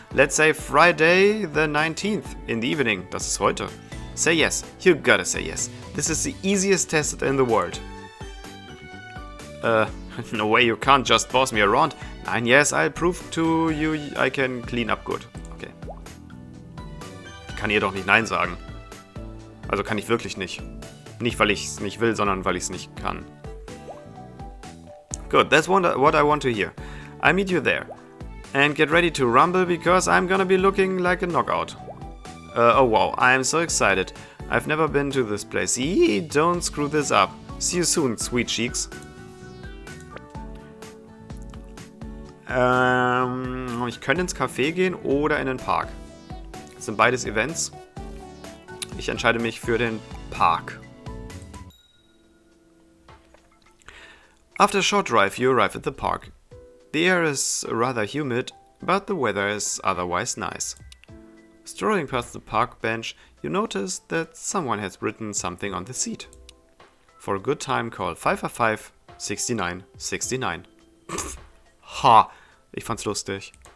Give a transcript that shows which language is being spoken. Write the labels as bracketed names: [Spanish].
[English] Let's say Friday the 19th in the evening. [German] Das ist heute. [English] Say yes. You gotta say yes. This is the easiest test in the world. No way, you can't just boss me around. Nein, yes, I'll prove to you I can clean up good. Okay. [German] Ich kann ihr doch nicht Nein sagen. Also kann ich wirklich nicht. Nicht, weil ich es nicht will, sondern weil ich es nicht kann. [English] Good, that's what I want to hear. I meet you there. And get ready to rumble because I'm gonna be looking like a knockout. Oh wow, I'm so excited. I've never been to this place. Eee, don't screw this up. See you soon, sweet cheeks. [German] Ich könnte ins Café gehen oder in den Park. Das sind beides Events. Ich entscheide mich für den Park. [English] After a short drive, you arrive at the park. The air is rather humid, but the weather is otherwise nice. Strolling past the park bench, you notice that someone has written something on the seat. For a good time, call 555-6969. Ha! [German] Ich fand's lustig.